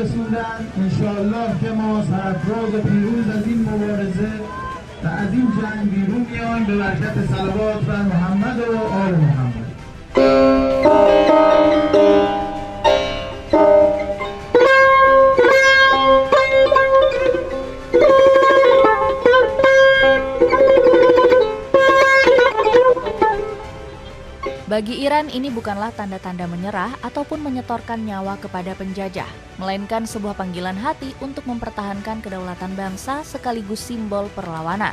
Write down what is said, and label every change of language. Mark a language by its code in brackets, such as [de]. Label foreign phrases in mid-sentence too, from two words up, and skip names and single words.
[fa] رسوندن انشاءالله که ما سرفراز و پیروز از این مبارزه و از این جنگ بیرون میایم به برکت صلوات بر محمد و آل محمد. [id] Bagi Iran, ini bukanlah tanda-tanda menyerah ataupun menyetorkan nyawa kepada penjajah, melainkan sebuah panggilan hati untuk mempertahankan kedaulatan bangsa sekaligus simbol perlawanan.